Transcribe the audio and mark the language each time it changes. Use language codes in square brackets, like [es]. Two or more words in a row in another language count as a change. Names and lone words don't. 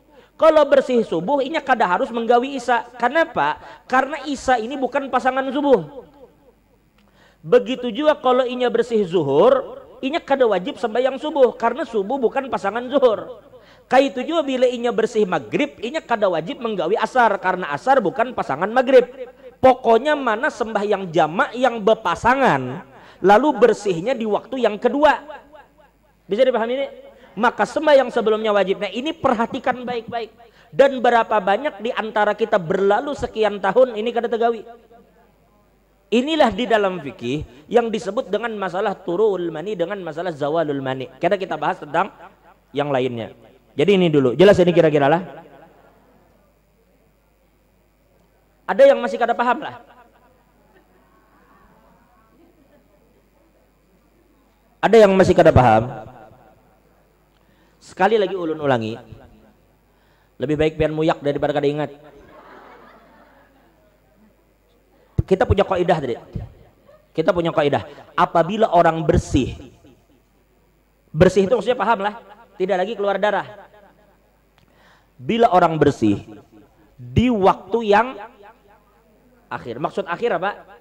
[bjn] Kalau bersih subuh, inya kada harus menggawi isya. [id] Kenapa? [bjn] Karena isya ini bukan pasangan subuh. Begitu juga kalau inya bersih zuhur, inya kada wajib sembahyang subuh karena subuh bukan pasangan zuhur. Kayak itu juga bila inya bersih maghrib, inya kada wajib menggawi asar karena asar bukan pasangan maghrib. [id] Pokoknya mana sembahyang jamak yang berpasangan, lalu bersihnya di waktu yang kedua. Bisa dipahami ini? Maka sembahyang sebelumnya wajib. Nah ini perhatikan baik-baik. [bjn] Dan berapa banyak di antara kita berlalu sekian tahun ini kada tegawi. [id] Inilah di dalam fikih yang disebut dengan masalah turul mani dengan masalah zawalul mani. Kita bahas tentang yang lainnya. Jadi ini dulu, jelas ini kira-kira lah. [bjn] Ada yang masih kada paham lah? Ada yang masih kada paham? Sekali lagi ulun ulangi, lebih baik pian muyak daripada kada ingat. [id] Kita punya kaidah tadi. Kita punya kaidah. Apabila orang bersih, bersih itu maksudnya paham lah, tidak lagi keluar darah. Bila orang bersih di waktu yang akhir, maksud akhir apa?